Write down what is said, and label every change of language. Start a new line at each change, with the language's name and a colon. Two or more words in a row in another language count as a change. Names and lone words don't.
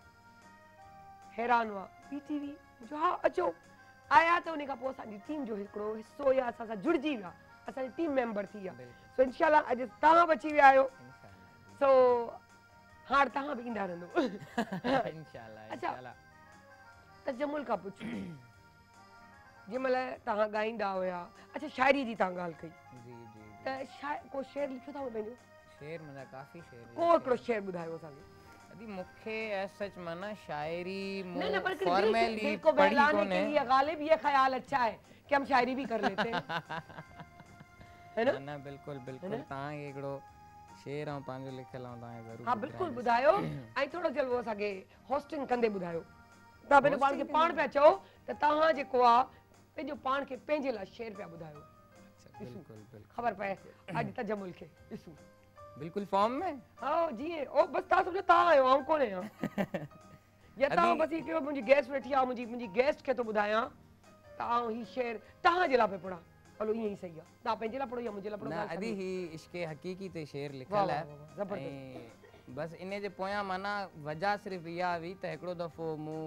Sindhi: हैरान हुआ PTV जो हा अचो आया त उन खां पोइ असांजी टीम जो हिकिड़ो हिसो या असां सां जुड़िजी विया असांजी टीम मेंबर थी विया सो इनशाला अॼु तव्हां बि अची विया आहियो सो हाणे तव्हां बि ईंदा रहंदो अच्छा तजमुल खां पुछो जंहिंमहिल तव्हां ॻाईंदा हुया अच्छा शाइरी जी तव्हां ॻाल्हि कई जी जी त को शेर लिखियो अथव पंहिंजो शेर मुंहिंजा काफ़ी शेर को हिकिड़ो शेर ॿुधायो असांखे अदी मूंखे सच माना शायरी
Hindi: नहीं ना पर फॉर्मली दिल को बहलाने के लिए गालिब ये ख्याल अच्छा है कि हम शायरी भी कर लेते हैं है ना
Sindhi: ना बिल्कुल बिल्कुल तां एकड़ो शेर ऐं पंहिंजो लिखियल ऐं तव्हांखे ज़रूरु हाँ बिल्कुल ॿुधायो ऐं थोरो जल्दी असांखे होस्टिंग कंदे ॿुधायो तव्हां पंहिंजो पाण खे पाण पिया चओ त तव्हां जेको आहे पंहिंजो पाण खे पंहिंजे लाइ शेर पिया ॿुधायो बिल्कुल बिल्कुल ख़बर पए अॼु तजमुल खे ॾिसूं बिल्कुल फॉर्म में हाँ जी ओ बस तव्हां सम्झो तव्हां आहियो आउं कोन आहियां या तव्हां बस इहो मुंहिंजी गेस्ट वेठी आहे मुंहिंजी गेस्ट खे थो ॿुधायां त आउं ही शेर तव्हां जे लाइ पिया पढ़ा हलो ईअं ई सही आहे तव्हां पंहिंजे लाइ पढ़ो या मुंहिंजे लाइ पढ़ो ना अदी ही इश्क़े हक़ीक़ी ते शेर लिखियल आहे ऐं बस इन जे पोयां माना वजह सिर्फ़ इहा हुई त हिकिड़ो दफ़ो मूं